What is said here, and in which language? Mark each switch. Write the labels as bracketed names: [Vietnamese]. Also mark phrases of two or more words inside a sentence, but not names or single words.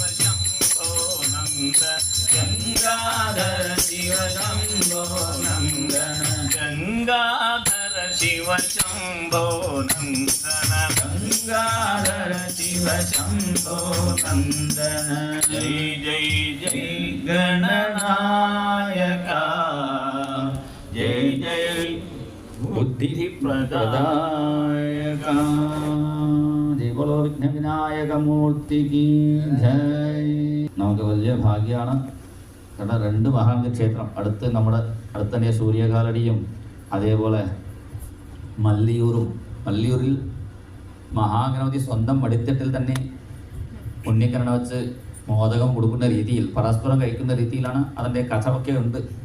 [Sanskrit] शम्भो नन्द गंगाधर शिव शम्भो नन्दन गंगाधर शिव शम्भो नन्दन गंगाधर शिव शम्भो नन्दन जय जय जय गणनायका जय जय बुद्धिप्रदायका [Hindi] जय बोलो [Malayalam] വിഘ്നവിനായക മൂർത്തിക്ക് ജയ്. നമുക്ക് വലിയ ഭാഗ്യമാണ്. കാരണം 2 മഹാഗണപതി ക്ഷേത്രം നമ്മുടെ അടുത്ത് തന്നെ സൂര്യകാലടിയും അതേപോലെ മല്ലിയൂരിൽ മഹാഗണപതി സ്വന്തം വടിത്തട്ടിൽ തന്നെ പുണ്യക്കരണ വെച്ച് മോദകം കൊടുക്കുന്ന രീതിയിൽ പരസ്പരം കഴിക്കുന്ന രീതിയിലാണ് അതിൻ്റെ കഥയൊക്കെ ഉണ്ട്.